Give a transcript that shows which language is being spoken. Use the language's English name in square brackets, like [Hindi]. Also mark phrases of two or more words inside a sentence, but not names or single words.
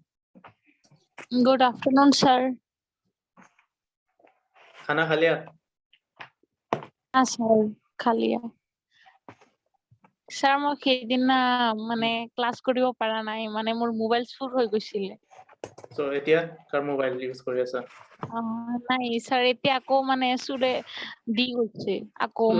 [English] Good afternoon, sir. [Hindi] खाना खा लिया? हाँ sir, খালিয়া। [Assamese] Sir মই সেইদিন না মানে ক্লাস কৰিব পাৰা নাই মানে মোৰ মোবাইল চুৰ হৈ গৈছিলে। So এতিয়া কাৰ মোবাইল ইউজ কৰি আছা? নাই sir এতিয়া আকৌ মানে চুৰে দি গৈছে আকৌ চুৰে